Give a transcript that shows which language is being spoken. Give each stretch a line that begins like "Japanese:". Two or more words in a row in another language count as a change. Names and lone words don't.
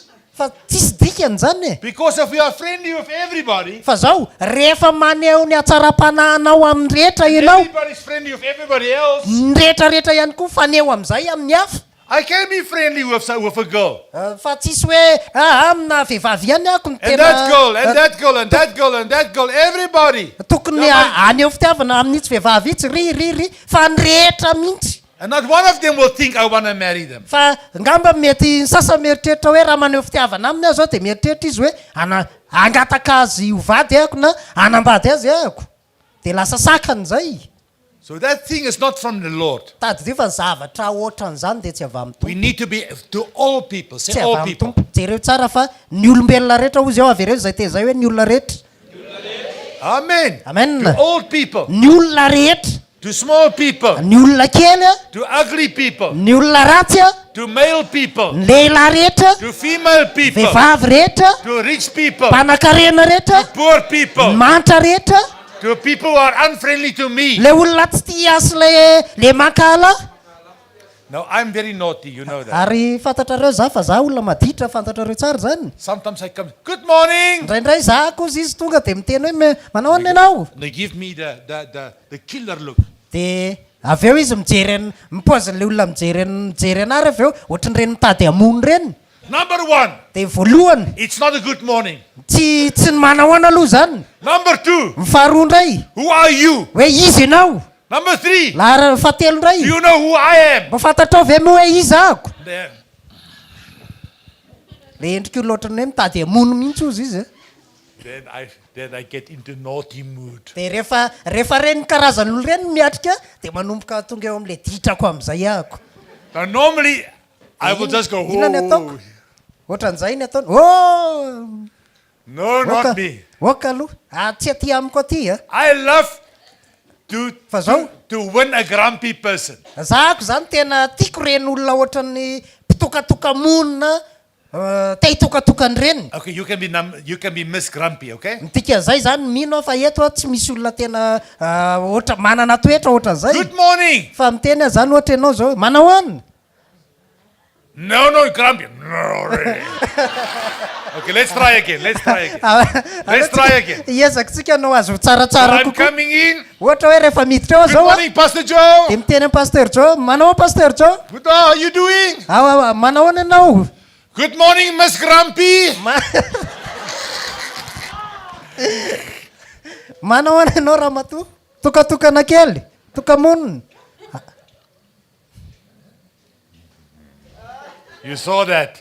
Malagasy: Fa tsisy dikany zany
English: Because if we are friendly with everybody,
Malagasy: fa zao rehefa maneho ny hatsara-panahanao amin'ny rehetra ianao
English: everybody's friendly with everybody else.
Malagasy: ny rehetrarehetra ihany koa faneho amin'izay amin'ny hafa.
English: I can be friendly with a girl.
Malagasy: Fa tsisy hoe amina vehivavy ihany ako ny
English: And that girl, and that girl, and that girl, and that girl, everybody.
Malagasy: tokony aneho fitiavana amin'itsy vehivavy itsy ry fa ny rehetra mihitsy.
English: And not one of them will think I want to marry them.
Malagasy: Fa ngamba mety ny sasa mieritreritra hoe raha maneho fitiavana aminy aho zao de mieritreritra izy hoe angataka azy ho vady ahako na anambady azy ahako. De lasa sakany zay.
English: So that thing is not from the Lord.
Malagasy: Tady fa zavatra ohatran'izany de tsy avy amin'ny
English: We need to be to all people. Say
Malagasy: tsy
English: all
Malagasy: avy amin'ny
English: people.
Malagasy: tompo. Jereo tsara fa ny olombelona rehetra hozy ao avy ireo zay te zay hoe ny olona rehetra.
English: Amen.
Malagasy: Amen.
English: To old people,
Malagasy: Ny olona rehetra,
English: to small people,
Malagasy: ny olona kely,
English: to ugly people,
Malagasy: ny olona ratsy,
English: to male people,
Malagasy: ny lehilahy rehetra,
English: to female people,
Malagasy: vehivavy rehetra,
English: to rich people,
Malagasy: mpanan-karena rehetra,
English: poor people,
Malagasy: ny mantra rehetra,
English: to people who are unfriendly to me.
Malagasy: le olona tsy tia asy le mankala.
English: Now I'm very naughty, you know that.
Malagasy: Ary fantatrareo za fa za olona maditra fantatrareo tsara zany.
English: Sometimes I come, good morning.
Malagasy: Indraindray za kozy izy tonga de miteny hoe manao any ianao.
English: They give me the killer look.
Malagasy: De avy eo izy mijery mipaozin'le olona mijery anary avy eo ohatran'ireny mitady hamono reny.
English: Number one,
Malagasy: De voalohany
English: it's not a good morning.
Malagasy: tsy ny manahoana aloha zany.
English: Number two,
Malagasy: Faharoa indray
English: who are you?
Malagasy: hoe izy ianao.
English: Number three,
Malagasy: La fahatelo indray
English: do you know who I am?
Malagasy: mba fantatrao ve moa hoe izy ahako.
English: There.
Malagasy: Le endrika olo ohatran'ny hoe mitady hamono mihitsy ozy izy.
English: Then I get into naughty mood.
Malagasy: De rehefa reny karazan'olo reny miatrika de manomboka tonga eo amin'le ditrako amin'izay ahako.
English: Now normally I will just go,
Malagasy: Inona ny ataoko?
English: oh,
Malagasy: Ohatran'izay ny ataony. Oh!
English: no, not me.
Malagasy: Oka aloha. Tsy aty amiko aty a.
English: I love
Malagasy: Fa zao
English: to win a grumpy person.
Malagasy: zahako zany tena tiako reny olona ohatran'ny mpitokatoka monina te hitokatokany reny
English: Okay, you can be Miss Grumpy, okay?
Malagasy: tika zay zany mino fa eto tsy misy olona tena ohatra manana toetra ohatra zay
English: Good morning.
Malagasy: fa miteny zany ohatra ianao zao manao any
English: No, Grumpy. No, really. Okay, let's try again. Let's try again.
Malagasy: iezakitsika anao azo tsaratsara
English: I'm
Malagasy: kokoa
English: coming in.
Malagasy: ohatra hoe rehefa miditra eo
English: Good
Malagasy: zao
English: morning, Pastor Joe.
Malagasy: de miteny am pasteur jo manao pasteur jo
English: Good, how are you doing?
Malagasy: manao any ianao
English: Good morning, Miss Grumpy.
Malagasy: manao any ianao raha mato tokatokana kely tokamonina
English: You saw that.